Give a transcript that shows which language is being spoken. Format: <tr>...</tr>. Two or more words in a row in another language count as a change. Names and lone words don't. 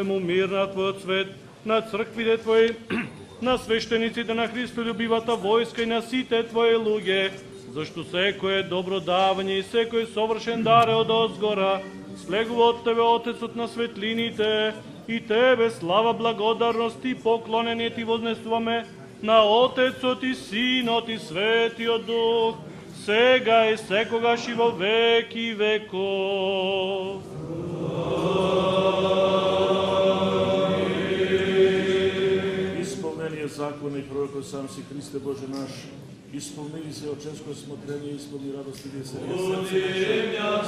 <mk>му мир на Твојот свет, на црквите Твои, на свештениците на Христолюбивата војска и на сите Твои луѓе, зашто секој добро давање и секој совршен дар е од озгора, слегува од Тебе Отецот на светлините, и Тебе слава, благодарност и поклонение Ти вознесуваме на Отецот и Синот и Светиот Дух, сега и секогаш и во веки веков.</mk> <cu>Исполнение закона и пророков сам си Христе Боже наш, исполни се оченско смотрение, исполни радост и веселие сърце.</cu>